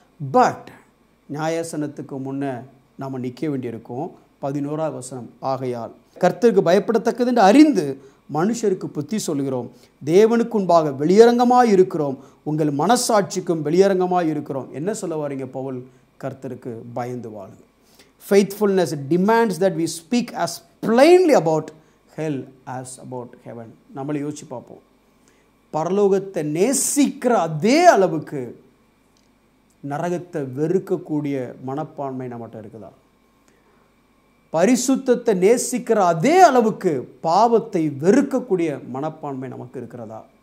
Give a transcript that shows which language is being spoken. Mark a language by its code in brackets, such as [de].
[ta] But நியாயாசனத்துக்கு முன்னே நாம் நிற்க வேண்டியிருக்கும். 11ஆம் வசனம், ஆகையால் கர்த்தருக்கு பயப்படத்தக்கது என்று அறிந்து மனுஷருக்கு புத்தி சொல்கிறோம், தேவனுக்கு முன்பாக வெளியரங்கமாக இருக்கிறோம், உங்கள் மனசாட்சிக்கும் வெளியரங்கமாக இருக்கிறோம். என்ன சொல்ல வாரீங்க பவுல்? கர்த்தருக்கு பயந்து வாழுங்க. [en] Faithfulness demands that we speak as plainly about hell as about heaven. [ta] நம்மளை யோசிச்சு பார்ப்போம். பரலோகத்தை நேசிக்கிற அதே அளவுக்கு நரகத்தை வெறுக்கக்கூடிய மனப்பான்மை நம்மகிட்ட இருக்குதா? பரிசுத்தத்தை நேசிக்கிற அதே அளவுக்கு பாவத்தை வெறுக்கக்கூடிய மனப்பான்மை நமக்கு இருக்கிறதா?